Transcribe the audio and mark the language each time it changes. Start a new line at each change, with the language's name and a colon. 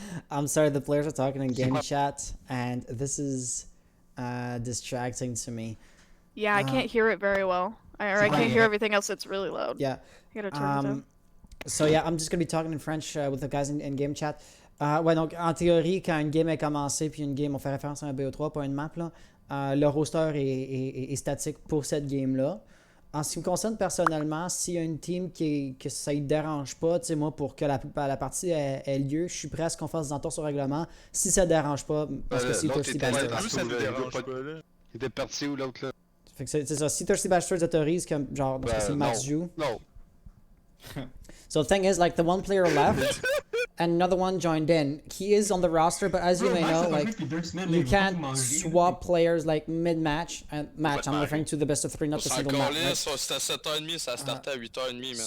English: I'm sorry, the players are talking in game chat, and this is distracting to me. Yeah, I can't hear it very well. I can't hear everything else. It's really loud. Yeah. I gotta turn it down. So yeah, I'm just gonna be talking in French with the guys in game chat.
French: Ouais, donc en théorie, quand une game est commencée puis une game, on fait référence à un BO3, pas une map, là, le roster est statique pour cette game-là. En ce qui me concerne personnellement, s'il y a une team que ça ne dérange pas, tu sais, moi, pour que la partie ait lieu, je suis prêt à ce qu'on fasse des entorses au règlement. Si ça ne dérange pas, parce que c'est Thirsty Bastards. Ça ne dérange pas, là. Il était parti où l'autre là? Fait que c'est ça. Si Thirsty Bastards autorise, comme genre, parce que c'est Max joue.
English: No. So the thing is, like, the one player left, and another one joined in. He is on the roster, but as you may know, like, you can't swap players like mid-match. Match, I'm referring to the best of 3, not the
French: C'est
English: single
French: encore
English: match.
French: là,
English: Right?
French: c'était à 7h30, ça startait à 8h30, man.